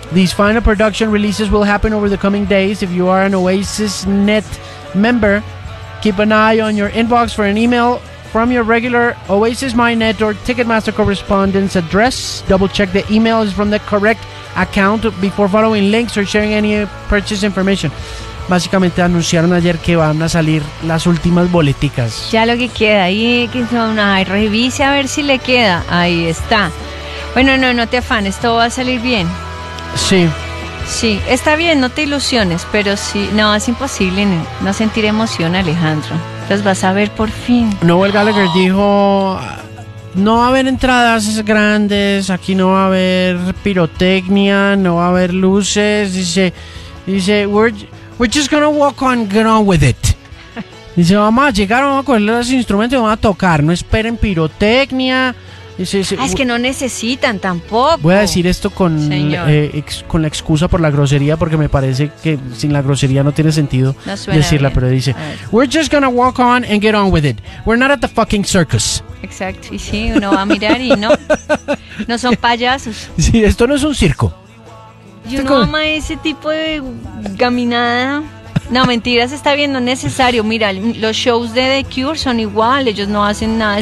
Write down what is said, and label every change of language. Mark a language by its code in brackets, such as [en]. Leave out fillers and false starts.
[en] These final production releases will happen over the coming days. If you are an Oasis Net member, keep an eye on your inbox for an email from your regular Oasis MyNet or Ticketmaster correspondent's address. Double check the email is from the correct account before following links or sharing any purchase information. [es] Básicamente anunciaron ayer que van a salir las últimas boleticas. Ya lo que queda ahí, que son, ay, revise a ver si le queda. Ahí está. Bueno, no te afanes, todo va a salir bien. Sí. Sí, está bien, no te ilusiones, pero sí, no, es imposible no sentir emoción, Alejandro. Los vas a ver por fin. Noel Gallagher dijo, no va a haber entradas grandes, aquí no va a haber pirotecnia, no va a haber luces. Dice, [en] we're just gonna walk on, get on with it. [es] Dice, vamos a coger los instrumentos y vamos a tocar, no esperen pirotecnia. Es que no necesitan tampoco. Voy a decir esto con la excusa por la grosería, porque me parece que sin la grosería no tiene sentido decirla, bien. Pero dice, [en] we're just gonna walk on and get on with it. We're not at the fucking circus. [es] Exacto, y sí, uno va a mirar y no son payasos. Sí, esto no es un circo. Yo no amo ese tipo de caminada. No, mentiras, está bien, no es necesario. Mira, los shows de The Cure son igual, ellos no hacen nada.